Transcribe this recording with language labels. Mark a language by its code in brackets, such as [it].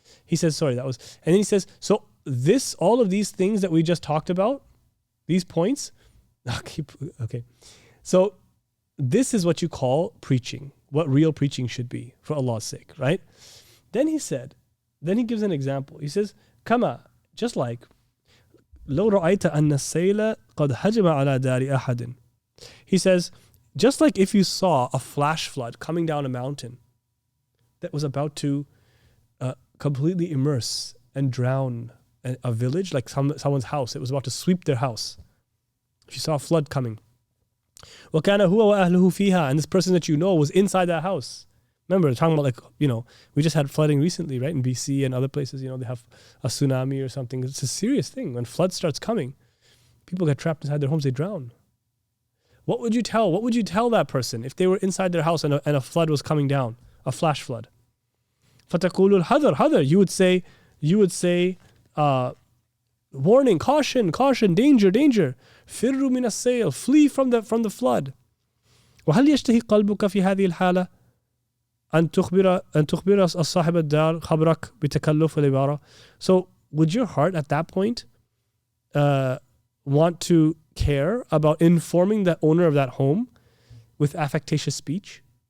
[en] He says, and then he says, so all of these things that we just talked about, these points, okay. So this is what you call preaching, what real preaching should be for Allah's sake, right? Then he gives an example. He says, [ar] كما, [en] just like, [ar] لو رأيت أن السيل قد هجم على دار أحد. [en] He says, just like if you saw a flash flood coming down a mountain that was about to completely immerse and drown a village, like someone's house, it was about to sweep their house. If you saw a flood coming. [ar] وَكَانَ هُوَ وَأَهْلُهُ فِيهَا. [en] And this person that you know was inside that house. Remember, talking about we just had flooding recently, right? In BC and other places, they have a tsunami or something. It's a serious thing. When flood starts coming, people get trapped inside their homes, they drown. What would you tell that person if they were inside their house and a flood was coming down, a flash flood? [ar] فَتَقُولُ الْحَذَرْ حَذَرْ. [en] You would say, warning, caution, danger. [ar] فِرُّوا مِنَ السَّيْلِ. [en] Flee from the flood. [ar] وَهَلْ يَشْتَهِي قَلْبُكَ فِي هَذِهِ الْحَالَةِ أن تخبر صاحب الدار خبرك بتكلف العبارة. [en] So would your heart at that point want to care about informing the owner of that home with affectatious speech?